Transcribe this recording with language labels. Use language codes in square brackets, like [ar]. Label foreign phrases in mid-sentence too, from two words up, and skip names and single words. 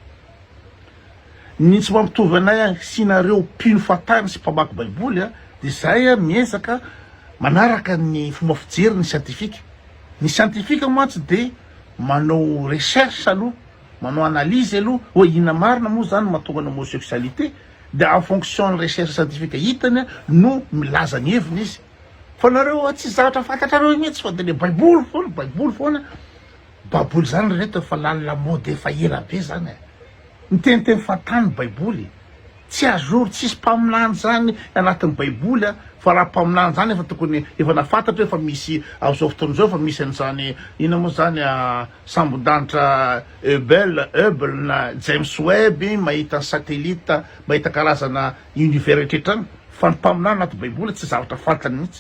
[mg] Ny tsy mampitovy anay sy nareo mpino fatany sy mpamaky baiboly de zay miezaka manaraka ny fomba fijery ny scientifique. Ny scientifique mantsy de manao recherche aloha, manao analyse aloha hoe ina marina moa zany mahatonga ny homosexualité de [fr] en fonction [mg] ny [fr] recherche scientifique [mg] hitany no milaza ny heviny izy. Fa nareo tsy zavatra fantatrareo mihitsy fa de le baiboly foana. Baiboly zany reto efa lalina mode efa ela be zany. Miteniteny fatany baiboly. Tsy azory tsisy mpaminany zany anatin'ny baiboly fa raha mpaminany zany efa tokony efa nafantatra efa misy am'izao fotoana zao efa misy an'izany ina moa zany sambon-danitra Hubble na James Webb mahita satellite mahita karazana univers rehetratrany fa ny mpaminany anaty baiboly tsy zavatra fantany mihitsy.